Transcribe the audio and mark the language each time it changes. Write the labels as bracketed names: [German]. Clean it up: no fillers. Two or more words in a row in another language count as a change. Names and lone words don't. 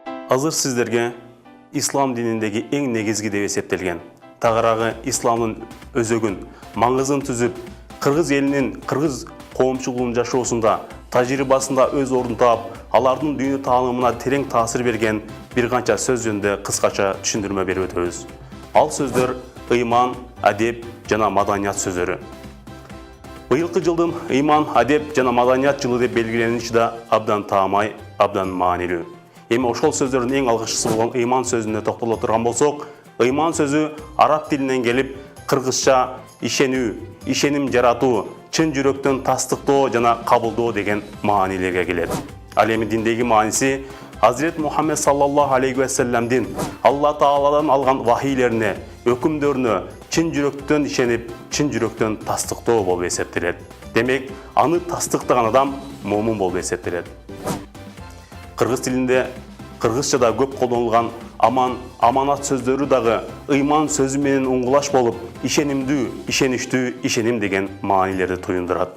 [Kyrgyz] Азыр сіздерге ислам диніндегі ең негізгі деп есептелген, тағырағы исламның өзөгін, маңызын түзіп, қырғыз елінің қырғыз қоғамшылығының жашоосында, тажрибасында өз орнын тап, алардың дүйнө таанымына терең таасир берген bir qancha сөз жөнүндө кыскача түшүндүрмө берип өтөбүз. Ал сөздөр ыйман, адеп жана маданият сөздөрү. Быйылкы жылдын ыйман, адеп жана маданият жылы деп белгилениши да абдан таамай, абдан маанилүү. Эми ошол сөздөрдүн эң алгачкысы болгон ыйман сөзүнө токтоло турган болсок, ыйман сөзү араб тилинен келип, кыргызча ишенүү, ишеним жаратуу, чын жүрөктөн тастыктоо жана кабылдоо деген маанилерге келет. Ал эми диндеги мааниси Hazret Muhammed [Arabic] صلى الله عليه وسلم'din [Kyrgyz] Allah Taala'dan algan vahiyleriне, өкүмдөрүнө чын жүрөктөн ишенип, чын жүрөктөн тастыктоо болуп эсептелет. Демек, аны тастыктаган адам момун болуп эсептелет. Кыргыз тилинде, кыргызчада көп колдонулган аман, аманат сөздөрү дагы ыйман сөзү менен уңгулаш болуп, ишенимдүү, ишеничтүү, ишеним деген маанилерди туюндурат.